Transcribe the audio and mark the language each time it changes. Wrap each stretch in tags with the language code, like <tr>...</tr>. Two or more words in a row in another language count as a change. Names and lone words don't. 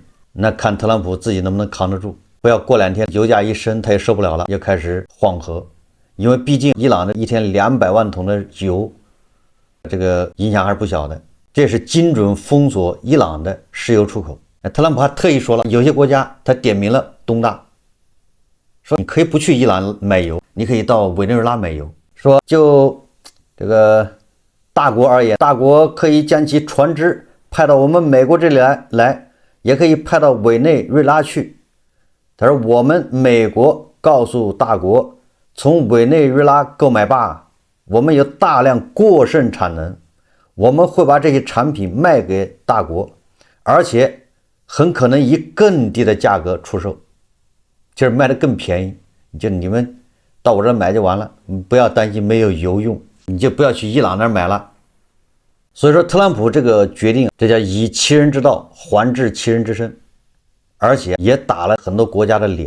<zh>那看特朗普自己能不能扛得住，不要過2天油價一升他也受不了了，又開始緩和。因為畢竟伊朗的一天200萬桶的油，這個影響還是不小的。這是精準封鎖伊朗的石油出口。特朗普還特意說了，有些國家他點名了東大，說你可以不去伊朗買油，你可以到委內瑞拉買油。說就這個大國而言，大國可以將其船隻派到我們美國這裡來，也可以派到委內瑞拉去。他說我們美國告訴大國，從委內瑞拉購買吧，我們有大量過剩產能，我們會把這些產品賣給大國，而且很可能以更低的價格出售，就是賣得更便宜。就你們到我這買就完了，不要擔心沒有油用，你就不要去伊朗那兒買了。所以說，特朗普這個決定，這叫以其人之道還治其人之身，而且也打了很多國家的臉。</zh>